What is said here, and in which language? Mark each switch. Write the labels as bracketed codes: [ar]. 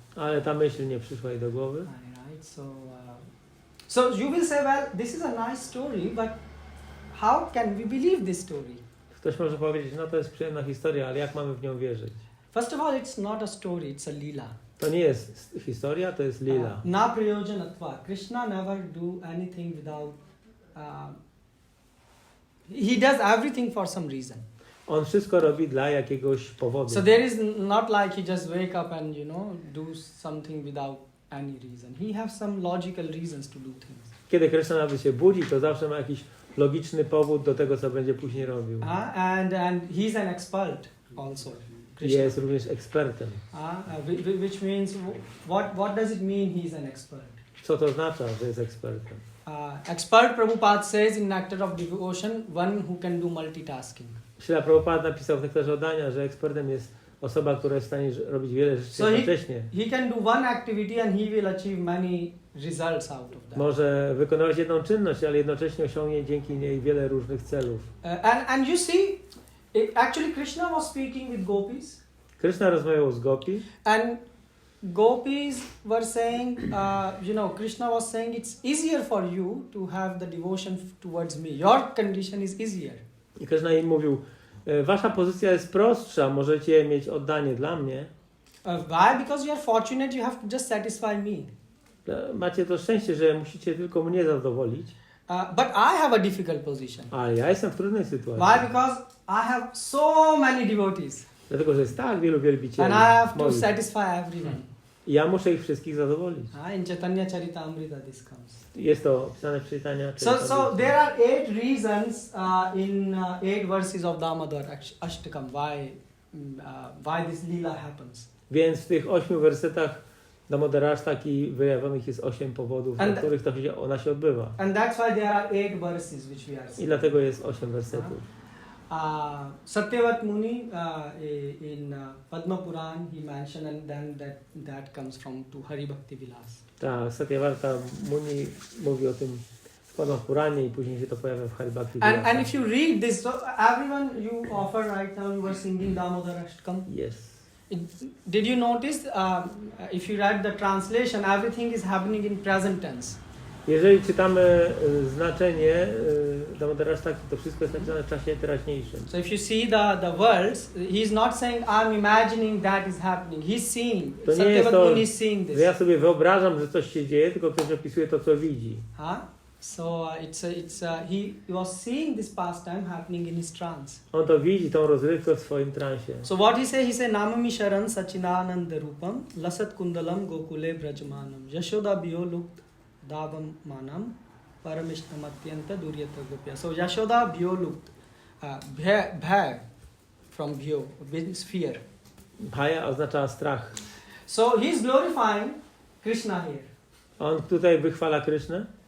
[pl] Ale ta myśl nie przyszła jej do głowy. [en] Right. So you will say, well, this is a nice story, but how can we believe this story? [pl] Ktoś może powiedzieć, no to jest przyjemna historia, ale jak mamy w nią wierzyć? [en] First of all, it's not a story, it's a lila. [pl] To nie jest historia, to jest lila. [sa] Na prayojanatva. [en] Krishna never do anything without. He does everything for some reason. [pl] On wszystko robi dla jakiegoś powodu. [en] So there is not like he just wake up and do something without any reason. He has some logical reasons to do things. [pl] Kiedy Krishna nawet się budzi, to zawsze ma jakiś logiczny powód do tego, co będzie później robił. [en] And he's an expert also. Krishna. [pl] Jest również ekspertem. [en] Which means what does it mean he's an expert? [pl] Co to oznacza, że jest ekspertem? [en] Expert, Prabhupada says in Nectar of Devotion, one who can do multitasking. [pl] Śrila Prabhupada napisał w Nektarze Oddania, że ekspertem jest osoba, która jest w stanie robić wiele rzeczy jednocześnie. [en] He can do one activity and he will achieve many results out of that. [pl] Może wykonywać jedną czynność, ale jednocześnie osiągnie dzięki niej wiele różnych celów. [en] And you see, actually Krishna was speaking with gopis. [pl] Krishna rozmawiał z gopi. [en] And gopis were saying, Krishna was saying, it's easier for you to have the devotion towards me. Your condition is easier. [pl] I Krishna im mówił, wasza pozycja jest prostsza, możecie mieć oddanie dla mnie. [en] Why? Because you are fortunate, you have to just satisfy me. [pl] Macie to szczęście, że musicie tylko mnie zadowolić. [en] But I have a difficult position. [pl] Ale ja jestem w trudnej sytuacji. [en] Why? Because I have so many devotees. [pl] Dlatego, że jest tak wielu wielbicieli. [en] And I have to [pl] moich. [en] satisfy everyone. [pl] I ja muszę ich wszystkich zadowolić. [en] In Chaitanya Charitamrita this comes. [pl] Jest to opisane w czytaniach. [en] So there are 8 reasons in 8 verses of Damodar Ashtakam why this lila happens. [pl] Więc w tych 8 wersetach Damodarashtaki wyjawnionych jest 8 powodów, dla których ona się odbywa. [en] And that's why there are 8 verses which we are seeing. [pl] I dlatego jest 8 wersetów. [en] Satyavat Muni in Padma Puran he mentioned, and then that comes from to Hari Bhakti Vilas. [pl] Tak, Satyavarta Muni mówi o tym w Padma Puranie i później się to pojawia w Hari Bhakti [en] And if you read this, so everyone you offer right now, you are singing Damodar Ashtakam. Yes. Did you notice, if you read the translation, everything is happening in present tense. [pl] Jeżeli czytamy znaczenie Damodara Ashtaki, to wszystko jest napisane w czasie teraźniejszym. [en] So if you see the words, he's not saying I'm imagining that is happening. He's seeing. [pl] To nie jest [en] Satyavat [pl] to, [en] Muni is seeing this. [pl] że ja sobie wyobrażam, że coś się dzieje, tylko ktoś opisuje to, co widzi. [en] So he was seeing this pastime happening in his trance. [pl] On to widzi, tą rozrywkę w swoim transie. [en] So what he say? He say [sa] Namami Sharan Sachidananda Rupam Lasat Kundalam Gokule Brajmanam Yashoda Bio Lukt Davam Manam Paramishnamathyanta Duryata Gopya. [en] So Yashoda Bio Lukt Bhaya from Bio, means fear. [pl] Bhaya oznacza strach. [en] So he's glorifying Krishna here. [pl] On tutaj wychwala Krysznę.